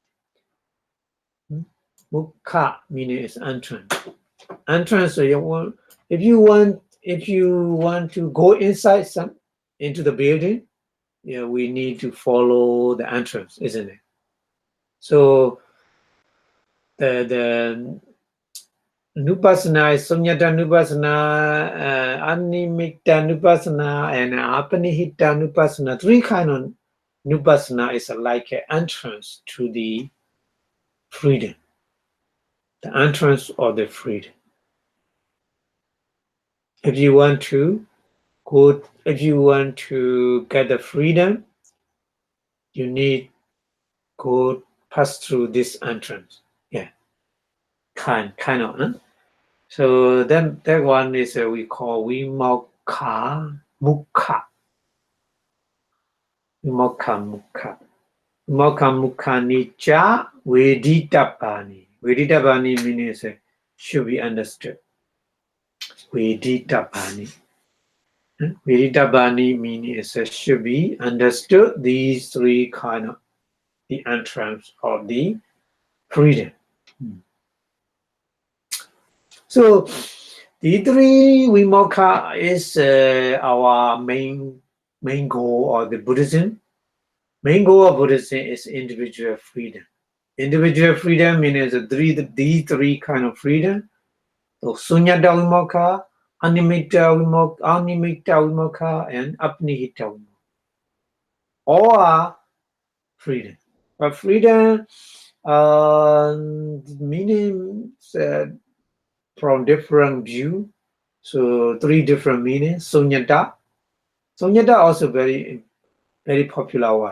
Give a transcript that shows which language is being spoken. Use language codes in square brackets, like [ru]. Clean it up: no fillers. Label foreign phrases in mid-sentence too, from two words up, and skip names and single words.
[en] Mukha meaning is entrance. Entrance. So if you want to go inside into the building, yeah, we need to follow the entrance, isn't it? So the nupassana is [pi] sunyata nupassana, animitta nupassana, [en] and [pi] apanihita nupassana. [en] Three kind of nupassana is like an entrance to the freedom. The entrance of the freedom. If you want to get the freedom, you need go pass through this entrance. Yeah, kind of. Huh? So then that one is we call [pi] vimokha mukha. Vimokha mukha nicha veditapani. [en] Veditapani means should be understood. Veditapani. Veditapani means should be understood. These three kind of the entrance of the freedom. So the three vimokha is our main goal of the Buddhism. Main goal of Buddhism is individual freedom. Individual freedom means these three kind of freedom. So [pi] sunyata vimokha, animitta vimokha, [en] and [pi] apnihita vimokha. [en] All are freedom. But freedom meanings from different view. So three different meanings. Sunyata. Sunyata also very popular word.